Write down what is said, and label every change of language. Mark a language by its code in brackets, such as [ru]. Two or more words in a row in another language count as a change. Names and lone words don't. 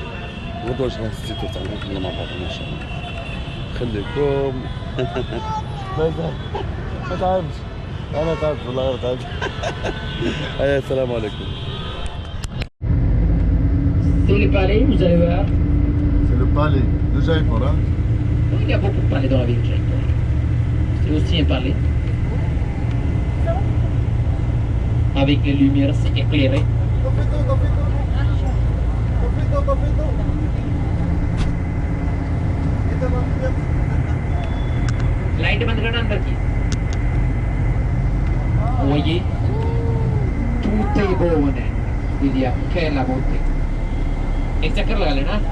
[ar] غدوه ان شاء الله السيتو تاعنا نكملوا مع بعضنا ان شاء الله. خليكم. ما تعبش. انا تعبت والله تعبت. السلام عليكم. [fr] C'est le palais, vous allez voir. C'est le palais de Jaipur, hein? Il y a beaucoup de palais dans la ville de Jaipur. C'est aussi un palais. Avec les lumières, c'est éclairé. [hi] Light बंद करना अंदर की. [fr] Vous voyez, tout est beau है. Il y a que la beauté. [hi] एक चक्कर लगा लेना.